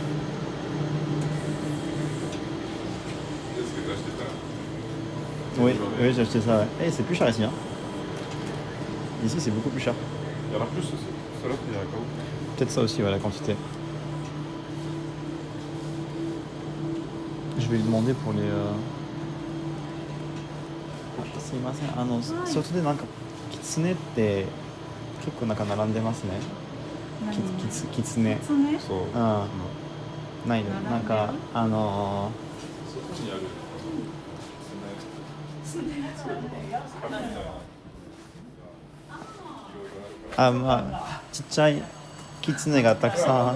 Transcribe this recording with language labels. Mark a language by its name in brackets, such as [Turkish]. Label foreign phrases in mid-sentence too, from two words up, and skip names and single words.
[French] Est-ce que t'as acheté ça Oui, oui, j'ai acheté ça, ouais. Eh, c'est plus cher ici, hein. Ici, c'est beaucoup plus cher. Il y en a plus aussi. Celle-là, il y a quoi Peut-être ça aussi, ouais, la quantité. Je vais lui demander pour les... [Japanese] すいません、外でなんかキツネって結構なんか並んでますね。キツネ。そうね。そう。うん。ないの。なんか外にある。まあちっちゃいキツネがたくさん。